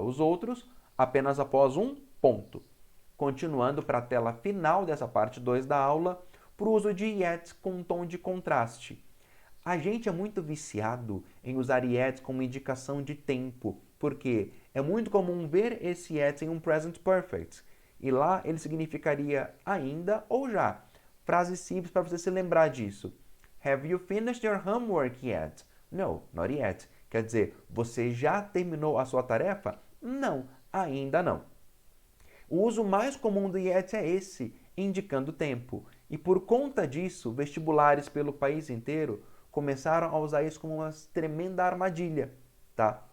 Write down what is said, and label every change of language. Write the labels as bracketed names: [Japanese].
[Portuguese] Os outros, apenas após um ponto. Continuando para a tela final dessa parte 2 da aula, para o uso de yet com um tom de contraste. A gente é muito viciado em usar yet como indicação de tempo, porque é muito comum ver esse yet em um present perfect. E lá ele significaria ainda ou já. Frase simples para você se lembrar disso. [English] Have you finished your homework yet? No, not yet. [Portuguese] Quer dizer, você já terminou a sua tarefa? Não, ainda não. O uso mais comum do yet é esse, indicando tempo. E por conta disso, vestibulares pelo país inteiro começaram a usar isso como uma tremenda armadilha. Tá?